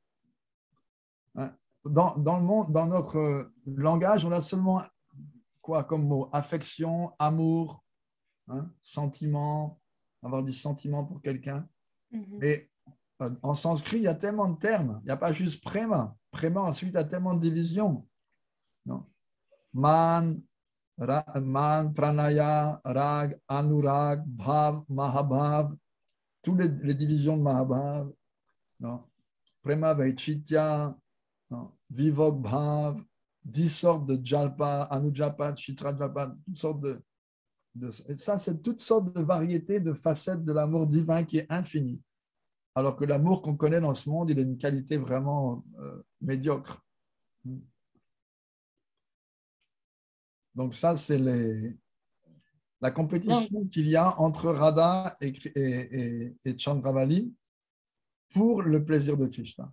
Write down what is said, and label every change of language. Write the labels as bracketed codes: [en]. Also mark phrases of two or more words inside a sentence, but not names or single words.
[fr] Dans le monde, dans notre langage, on a seulement quoi comme mot? Affection, amour, sentiment, avoir du sentiment pour quelqu'un. Mais en sanskrit, il y a tellement de termes. Il n'y a pas juste prema. Prema, ensuite, il y a tellement de divisions. Non. [sa] Man, pranaya, rag, anurag, bhav, mahabhav, [fr] toutes les divisions de mahabhav. Non. [sa] Prema, vaichitya, vivok, bhav, [fr] 10 sortes de [sa] jalpa, anujalpa, chitra jalpa, [fr] toutes sortes et ça, c'est toutes sortes de variétés, de facettes de l'amour divin qui est infini. Alors que l'amour qu'on connaît dans ce monde, il a une qualité vraiment médiocre. Donc ça, c'est la compétition qu'il y a entre Radha et Chandravali pour le plaisir de Krishna.